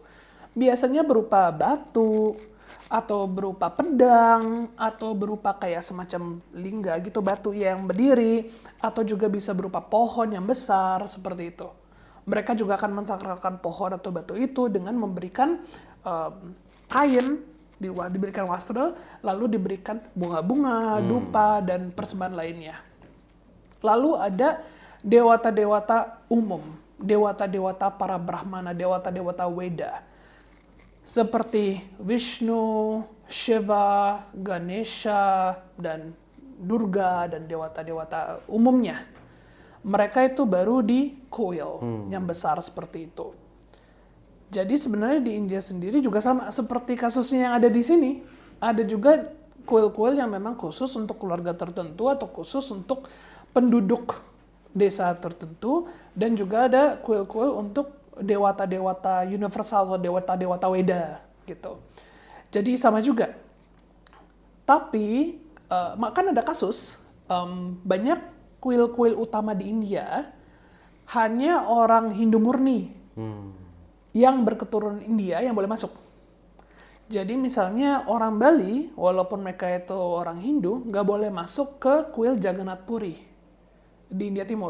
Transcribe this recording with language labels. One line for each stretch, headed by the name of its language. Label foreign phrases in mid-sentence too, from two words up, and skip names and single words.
Indonesian: Biasanya berupa batu, atau berupa pedang, atau berupa kayak semacam lingga gitu, batu yang berdiri, atau juga bisa berupa pohon yang besar, seperti itu. Mereka juga akan mensakralkan pohon atau batu itu dengan memberikan kain, diberikan wastra, lalu diberikan bunga-bunga, dupa, dan persembahan lainnya. Lalu ada dewata-dewata umum, dewata-dewata para Brahmana, dewata-dewata Weda. Seperti Vishnu, Shiva, Ganesha, dan Durga, dan dewata-dewata umumnya. Mereka itu baru di kuil yang besar seperti itu. Jadi sebenarnya di India sendiri juga sama seperti kasusnya yang ada di sini. Ada juga kuil-kuil yang memang khusus untuk keluarga tertentu atau khusus untuk penduduk desa tertentu, dan juga ada kuil-kuil untuk dewata-dewata universal atau dewata-dewata Weda gitu. Jadi sama juga. Tapi kan ada kasus banyak kuil-kuil utama di India hanya orang Hindu murni yang berketurunan India yang boleh masuk. Jadi misalnya orang Bali, walaupun mereka itu orang Hindu, nggak boleh masuk ke kuil Jagannath Puri di India Timur.